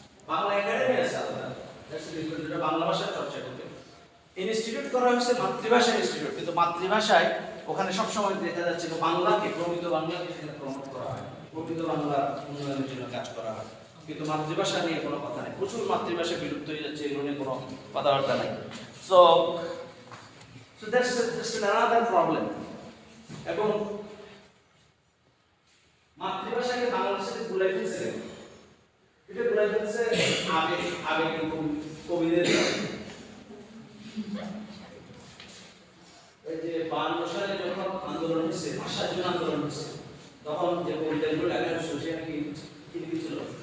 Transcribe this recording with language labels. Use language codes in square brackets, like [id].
[bn] Bangla academy আছে আলাদা, বাংলা ভাষার চর্চা করতে ইনস্টিটিউট করা হয়েছে, মাতৃভাষা ইনস্টিটিউট। কিন্তু মাতৃভাষায় ওখানে সবসময় দেখা যাচ্ছে বাংলাকে, প্রমিত বাংলাকে সেখানে প্রমোট করা হয়, প্রমিত বাংলা উন্নয়নের জন্য কাজ করা হয়, কিন্তু মাতৃভাষা নিয়ে কোনো কথা নেই। প্রচুর মাতৃভাষা বিলুপ্ত হয়ে যাচ্ছে, এগুলো নিয়ে কোনো কথাবার্তা নাই। [en] So that's another problem. [bn] এবং মাতৃভাষাকে বাংলার সাথে গুলাই ফেলছে, এটা গুলাই ফেলছে আবেগ কবিদের। এই যে 52 সালে যখন আন্দোলন হয়েছে, ভাষার জন্য আন্দোলন হয়েছে, তখন যে কবিতাগুলো লেখা হয়েছিল সেটা কি লিখেছিল?